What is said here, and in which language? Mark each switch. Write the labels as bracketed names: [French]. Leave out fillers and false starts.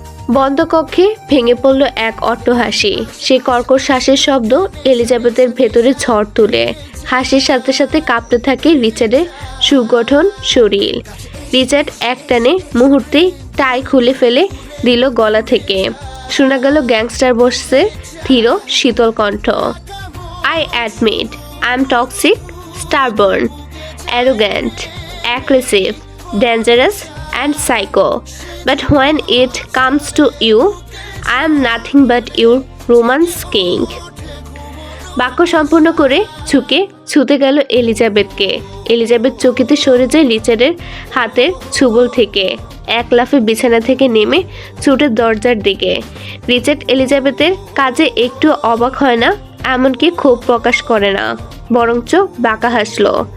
[Bangla] বন্ধ কক্ষে ভেঙে পড়ল এক অট্টহাসি। সেই কর্কশ শ্বাসের শব্দ এলিজাবেথের ভেতরে ঝড় তুলে। হাসির সাথে সাথে কাঁপতে থাকে রিচার্ডের সুগঠন শরীর। রিচার্ড একটানে মুহূর্তেই টাই খুলে ফেলে দিল গলা থেকে। শোনা গেল গ্যাংস্টার বসের ধীর শীতল কণ্ঠ। [English] I admit I am toxic, stubborn, arrogant, aggressive, dangerous and psycho, but when it comes to you, I am nothing but your romance king. [Bangla] বাক্য সম্পূর্ণ করে ছুতে গেল এলিজাবেথকে। এলিজাবেথ চকিতে সরে যায় রিচার্ডের হাতের ছুবল থেকে। এক লাফে বিছানা থেকে নেমে ছুটে দরজার দিকে। রিচার্ড এলিজাবেথের কাজে একটু অবাক হয় না, এমনকি ক্ষোভ প্রকাশ করে না, বরঞ্চ বাঁকা হাসলো।